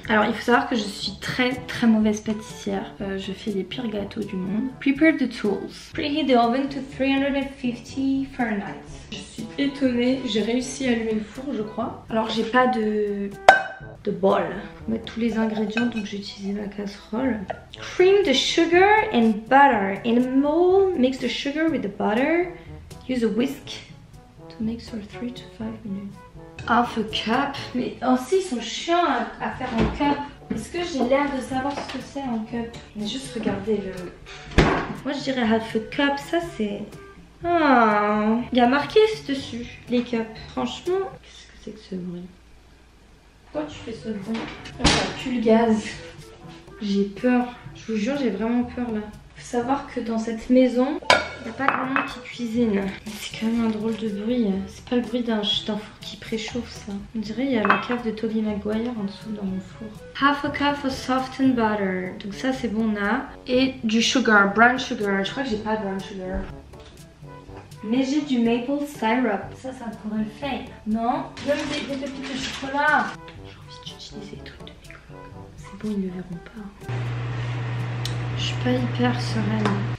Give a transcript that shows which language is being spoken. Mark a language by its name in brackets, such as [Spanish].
[French] Alors il faut savoir que je suis très mauvaise pâtissière. Je fais les pires gâteaux du monde. [English] Prepare the tools. Preheat the oven to 350 Fahrenheit. [French] Je suis étonnée, j'ai réussi à allumer le four je crois. Alors j'ai pas de bol. Je vais mettre tous les ingrédients donc j'ai utilisé ma casserole. [English] Cream the sugar and butter. In a mold, mix the sugar with the butter. Use a whisk to mix for 3 to 5 minutes. Half a cup. [French] Mais aussi ils sont chiants à faire en cup. Est-ce que j'ai l'air de savoir ce que c'est en cup? Mais juste regardez le... Moi je dirais [English] half a cup, [French] ça c'est... Ah, il y a marqué dessus les cups. Franchement, qu'est-ce que c'est que ce bruit? Pourquoi tu fais ce bruit? Oh, ça pue le gaz. J'ai peur. Je vous jure, j'ai vraiment peur là. Faut savoir que dans cette maison, il n'y a pas grand monde qui cuisine. C'est quand même un drôle de bruit. C'est pas le bruit d'un four qui préchauffe ça. On dirait il y a la cave de Tobey Maguire en dessous dans mon four. [English] Half a cup of softened butter. [French] Donc ça c'est bon on a. Et du [English] sugar, brown sugar. [French] Je crois que j'ai pas de [English] brown sugar. [French] Mais j'ai du [English] maple syrup. [French] Ça pourrait le faire. Non, même des pépites de chocolat. J'ai envie d'utiliser les trucs de Nicolas. C'est bon, ils ne verront pas. Je suis pas hyper sereine.